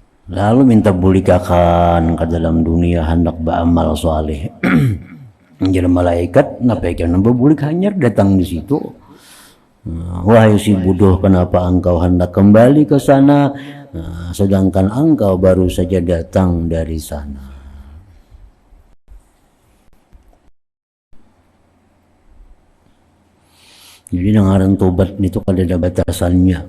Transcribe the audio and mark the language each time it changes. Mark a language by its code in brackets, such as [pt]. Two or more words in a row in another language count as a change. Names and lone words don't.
[bjn] Lalu minta bulikakan ke dalam dunia hendak beramal soleh. Jadi malaikat nampaikan bulik hanyar datang di situ. [id] Wahai si bodoh, kenapa engkau hendak kembali ke sana, sedangkan engkau baru saja datang dari sana. Jadi dengaran tobat itu ada batasannya.